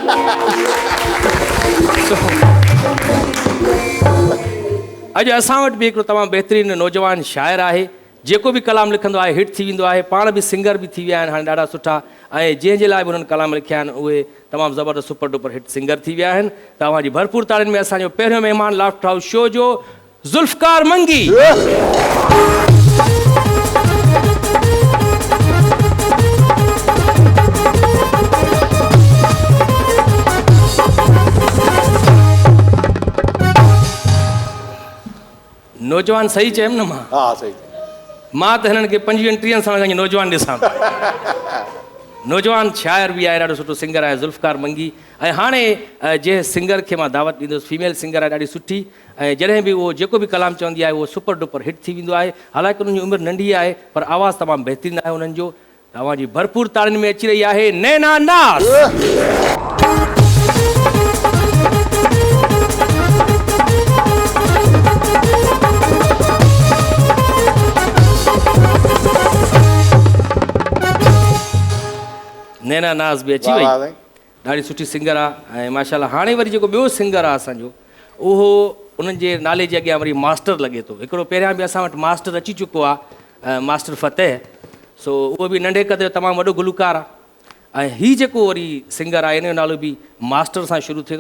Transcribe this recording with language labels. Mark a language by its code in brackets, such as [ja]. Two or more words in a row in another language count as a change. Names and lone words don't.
[sd] अॼु असां वटि बि हिकिड़ो तमामु बहितरीनु नौजवान शाइर आहे, जेको बि कलाम लिखंदो आहे हिट थी वेंदो आहे। पाण बि सिंगर बि थी विया आहिनि हाणे ॾाढा सुठा, ऐं जंहिंजे लाइ बि हुननि कलाम लिखिया आहिनि उहे तमामु ज़बरदस्त [en] super duper hit [sd] सिंगर थी विया आहिनि। तव्हांजी भरपूर ताड़ियुनि में असांजो पहिरियों महिमान लाफ्टर हाउस शो जो ज़ुल्फ़कार मंगी। नौजवान सही चयुमि न मां? हा सही। मां त हिननि खे 25-30 साल खां नौजवान ॾिसां। नौजवान शाइर बि आहे, ॾाढो सुठो सिंगर आहे ज़ुल्फ़कार मंगी। ऐं हाणे जंहिं सिंगर खे मां दावत ॾींदुसि, [en] female singer [sd] आहे ॾाढी सुठी, ऐं जॾहिं बि उहो जेको बि कलाम चवंदी आहे उहो [en] super duper hit [sd] थी वेंदो आहे। हालांकि उन्हनि जी उमिरि नंढी आहे पर आवाज़ु तमामु बहितरीनु आहे उन्हनि जो। तव्हांजी भरपूर ताड़ियुनि में अची रही आहे नैना नाज़। नैना नाज़ बि अची वई, ॾाढी सुठी सिंगर आहे। ऐं माशाल्लाह हाणे वरी जेको ॿियो सिंगर आहे असांजो, उहो उन्हनि जे नाले जे अॻियां वरी मास्टर लॻे थो। हिकिड़ो पहिरियां बि असां वटि मास्टर अची चुको आहे, मास्टर फ़तेह। सो उहो बि नंढे क़द जो तमामु वॾो गुलकार आहे। ऐं हीउ जेको वरी सिंगर आहे, इन जो नालो बि मास्टर सां शुरू थिए थो।